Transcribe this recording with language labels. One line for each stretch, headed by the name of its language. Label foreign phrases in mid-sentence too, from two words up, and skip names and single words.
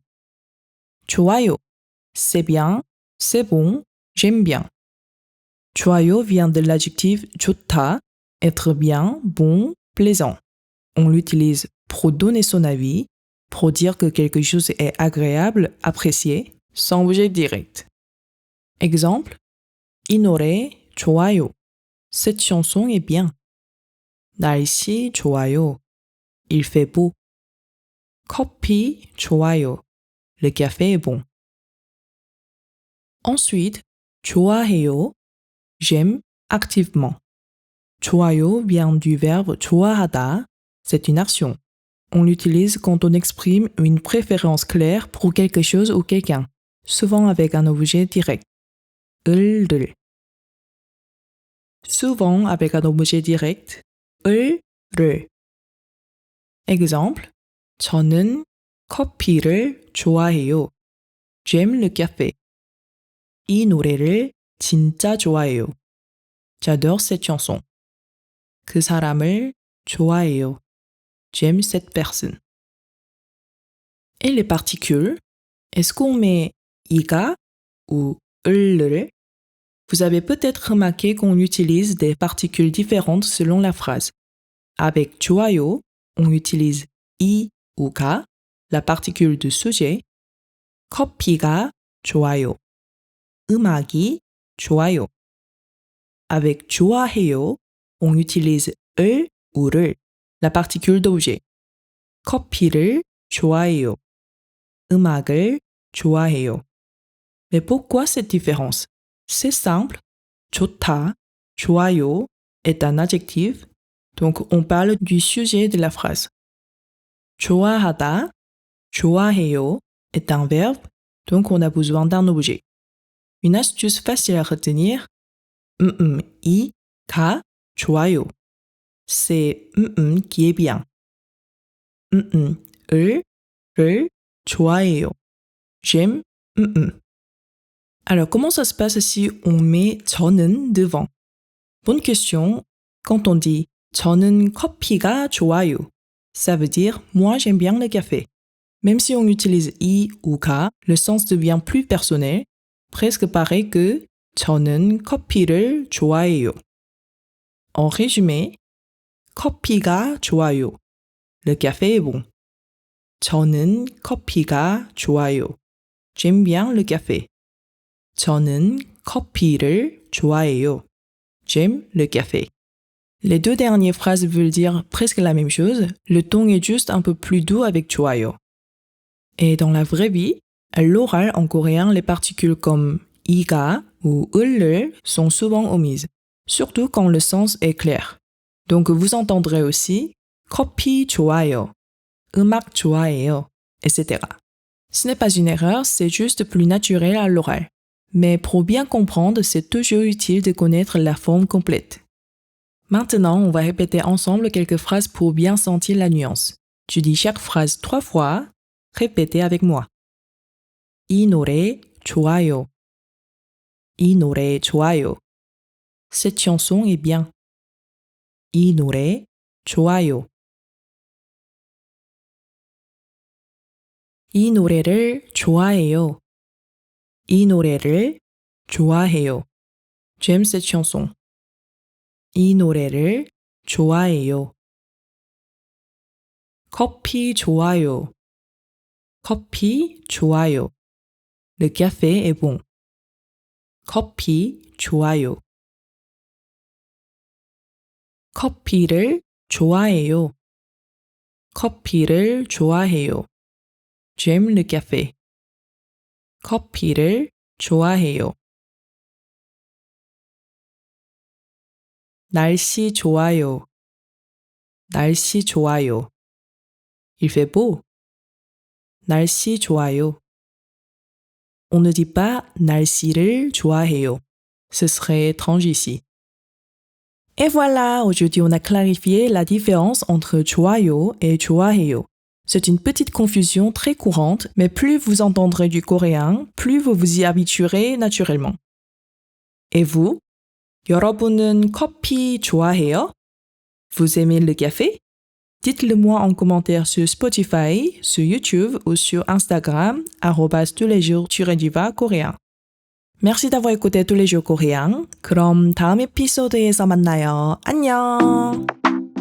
French: 좋아요, c'est bien, c'est bon, j'aime bien. 좋아요 vient de l'adjectif 좋다, être bien, bon, plaisant. On l'utilise pour donner son avis, pour dire que quelque chose est agréable, apprécié, sans objet direct. Exemple,
Korean: 이 노래 좋아요.
French: Cette chanson est bien.
Korean: 날씨 좋아요.
French: Il fait beau.
Korean: 커피 좋아요.
French: Le café est bon. Ensuite, 좋아해요. J'aime activement. 좋아요 vient du verbe 좋아하다, c'est une action. On l'utilise quand on exprime une préférence claire pour quelque chose ou quelqu'un, souvent avec un objet direct.
Korean: 을.
French: Souvent avec un objet direct.
Korean: 을. Exemple, 저는 커피를 좋아해요.
French: J'aime le café.
Korean: 이 노래를 진짜 좋아해요.
French: J'adore cette chanson.
Korean: 그 사람을 좋아해요.
French: J'aime cette personne. Et les particules, est-ce qu'on met 이가 ou 을을? Vous avez peut-être remarqué qu'on utilise des particules différentes selon la phrase. Avec 좋아요, on utilise 이 ou 가, la particule de sujet.
Korean: 커피가 좋아요. 음악이 좋아요.
French: Avec 좋아해요, on utilise 을 ou 를, la particule d'objet.
Korean: 커피를 좋아해요. 음악을 좋아해요.
French: Mais pourquoi cette différence? C'est simple.
Korean: 좋다, 좋아요
French: est un adjectif, donc on parle du sujet de la phrase.
Korean: 좋아하다, 좋아해요
French: est un verbe, donc on a besoin d'un objet. Une astuce facile à retenir,
Korean: 이, 가, 좋아요.
French: C'est qui est bien.
Korean: 을 좋아해요.
French: J'aime Alors, comment ça se passe si on met 저는 devant? Bonne question. Quand on dit
Korean: 저는 커피가 좋아요,
French: ça veut dire moi j'aime bien le café. Même si on utilise 이 ou 가, le sens devient plus personnel, presque pareil que
Korean: 저는 커피를 좋아해요.
French: En résumé,
Korean: 커피가 좋아요.
French: Le café est bon.
Korean: 저는 커피가 좋아요.
French: J'aime bien le café.
Korean: 저는 커피를 좋아해요.
French: J'aime le café. Les deux dernières phrases veulent dire presque la même chose, le ton est juste un peu plus doux avec 좋아요. Et dans la vraie vie, à l'oral en coréen, les particules comme 이가 ou 을을 sont souvent omises, surtout quand le sens est clair. Donc vous entendrez aussi
Korean: 커피 좋아요, 음악 좋아해요,
French: etc. Ce n'est pas une erreur, c'est juste plus naturel à l'oral. Mais pour bien comprendre, c'est toujours utile de connaître la forme complète. Maintenant, on va répéter ensemble quelques phrases pour bien sentir la nuance. Je dis chaque phrase 3 fois, répétez avec moi.
Korean: 이 노래 좋아요. 이 노래 좋아요.
French: Cette chanson est bien.
Korean: 이 노래 좋아요. 이 노래를 좋아해요. 이 노래를 좋아해요.
French: J'aime cette chanson.
Korean: 이 노래를 좋아해요. 커피 좋아요. 커피 좋아요.
French: Le café est bon.
Korean: 커피 좋아요. 커피를 좋아해요. 커피를 좋아해요.
French: J'aime le café.
Korean: 커피를 좋아해요. 날씨 좋아요. 날씨 좋아요.
French: Il fait beau.
Korean: 날씨 좋아요.
French: On ne dit pas
Korean: 날씨를 좋아해요.
French: Ce serait étrange ici. Et voilà, aujourd'hui on a clarifié la différence entre 좋아요 et 좋아해요. C'est une petite confusion très courante, mais plus vous entendrez du coréen, plus vous vous y habituerez naturellement. Et vous?
Korean: 여러분은 커피 좋아해요?
French: Vous aimez le café? Dites-le moi en commentaire sur Spotify, sur YouTube ou sur Instagram, @touslesjours_coréen. Merci d'avoir écouté tous les jours coréens.
Korean: 그럼 다음 에피소드에서 만나요. 안녕!